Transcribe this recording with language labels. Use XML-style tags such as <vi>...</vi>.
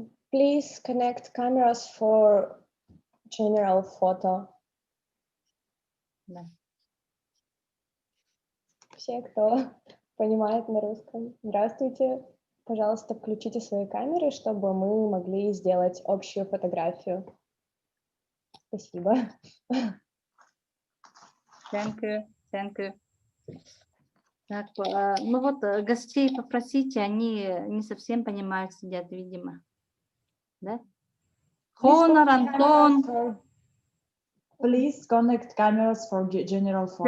<en>Please connect cameras for general photo.</en> <ru>Да. Все, кто понимает на русском. Здравствуйте. Пожалуйста, включите свои камеры, чтобы мы могли сделать общую фотографию. Спасибо.</ru> <en>Thank you. Thank you.</en> <ru>Так, ну вот гостей попросите, они не совсем понимают, сидят, видимо. Да? Хонор, Антон,</ru> <en>Please connect cameras for general photo.</en>